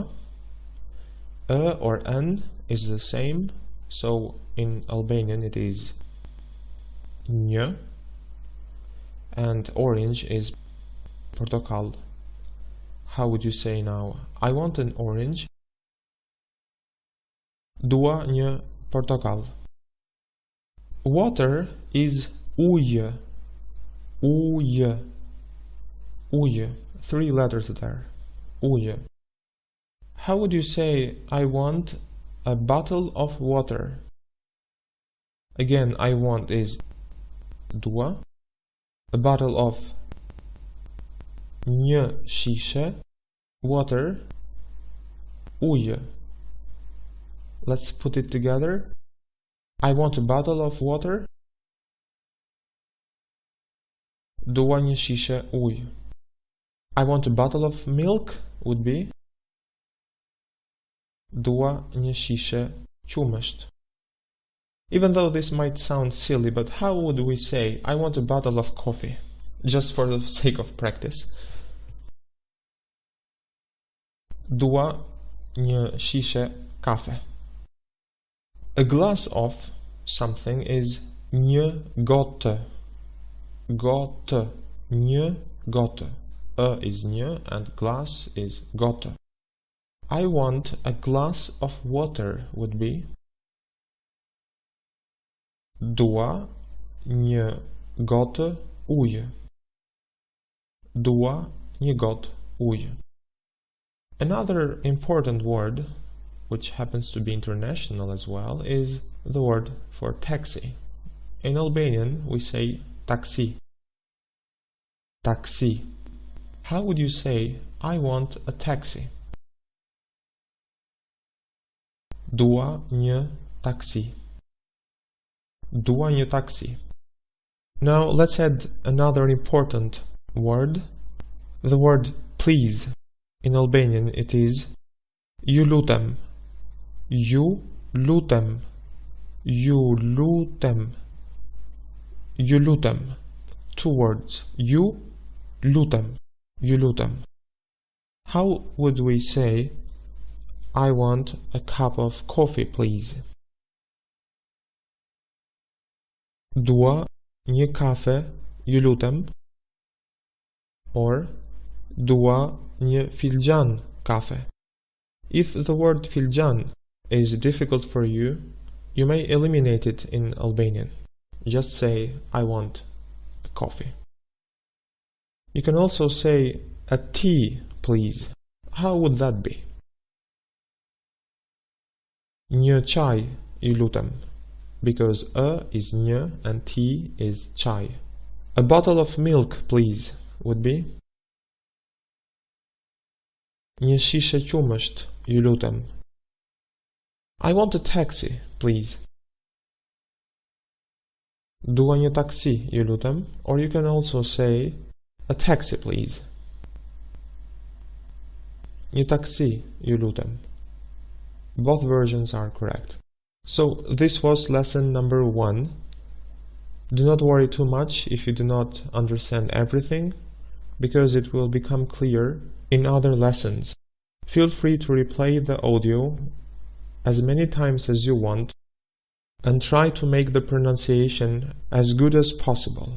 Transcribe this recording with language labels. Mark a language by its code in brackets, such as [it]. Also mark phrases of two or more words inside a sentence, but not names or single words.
[en] A or an is the same. So in Albanian it is një. And orange is portokall. How would you say now? I want an orange. [sq] Dua një portokall. [en] Water is [sq] ujë, ujë, ujë. [en] 3 letters there. Ujë. How would you say, I want a bottle of water? Again, I want is dua. A bottle of [sq] një shishe, [en] water, ujë. Let's put it together. I want a bottle of water. [sq] Dua një shishe ujë. [en] I want a bottle of milk would be [sq] dua një shishe qumësht. [en] Even though this might sound silly, but how would we say, I want a bottle of coffee, just for the sake of practice? [sq] Dua një shishe kafe. [en] A glass of something is [sq] një gotë, gotë, një gotë. [en] A is një and glass is gotë. I want a glass of water would be [sq] dua një gotë ujë. Dua një gotë ujë. [en] Another important word, which happens to be international as well, is the word for taxi. In Albanian, we say taksi. Taksi. How would you say, I want a taxi? [sq] Dua një taksi. Dua një taksi. [en] Now let's add another important word, the word please. In Albanian it is [sq] ju lutem. Ju lutem. Ju lutem. Ju lutem. [en] Two words. [sq] Ju lutem. Ju lutem. [en] How would we say, I want a cup of coffee, please? [sq] Dua një kafe, ju lutem. Or dua një filxhan kafe. [en] If the word filxhan is difficult for you, you may eliminate it in Albanian. Just say, I want a coffee. You can also say a tea, please. How would that be? [sq] Një çaj, ju lutem. [en] Because a is një and t is çaj. A bottle of milk, please, would be [sq] një shishe qumësht, ju lutem. [en] I want a taxi, please. [sq] Dua një taksi, ju lutem. [en] Or you can also say a taxi, please. [sq] Një taksi, ju lutem. [en] Both versions are correct. So this was lesson number 1. Do not worry too much if you do not understand everything, because it will become clear in other lessons. Feel free to replay the audio as many times as you want and try to make the pronunciation as good as possible.